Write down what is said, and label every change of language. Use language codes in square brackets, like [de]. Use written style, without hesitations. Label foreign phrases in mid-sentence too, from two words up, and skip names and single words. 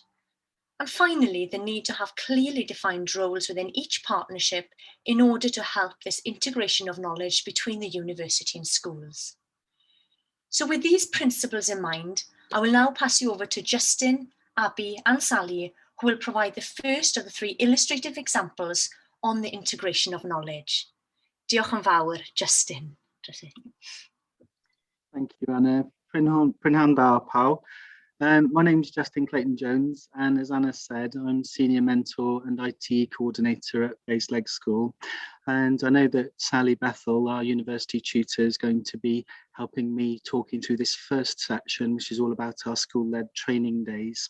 [en] And finally, the need to have clearly defined roles within each partnership in order to help this integration of knowledge between the university and schools. So with these principles in mind, I will now pass you over to Justin, Abby, and Sally, who will provide the first of the 3 illustrative examples on the integration of knowledge. [cy] Diolch yn fawr, Justin. [en] Thank you, Anna. [cy] Prynhawn da pawb. [en] My name is Justin Clayton-Jones, and as Anna said, I'm Senior Mentor and IT Coordinator at Baselegs School. And I know that Sally Bethel, our university tutor, is going to be helping me talking through this first section, which is all about our school-led training days.